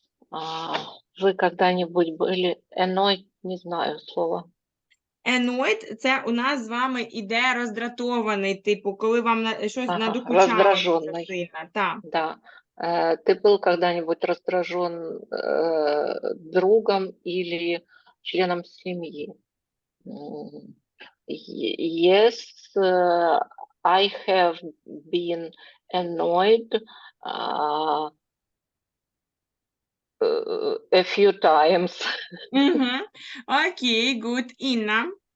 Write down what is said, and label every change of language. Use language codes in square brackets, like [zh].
[ru] Вы когда-нибудь были annoyed? Не знаю слова. [uk] Annoyed – це у нас з вами іде роздратований, типу, коли вам щось надокучало. [ru] Раздраженный. [uk] Сильно. Так. [ru] Да. Ты был когда-нибудь раздражен другом или членом семьи? [en] Yes, I have been annoyed a few times. [uk] Окей, [en] good. [uk] Інна.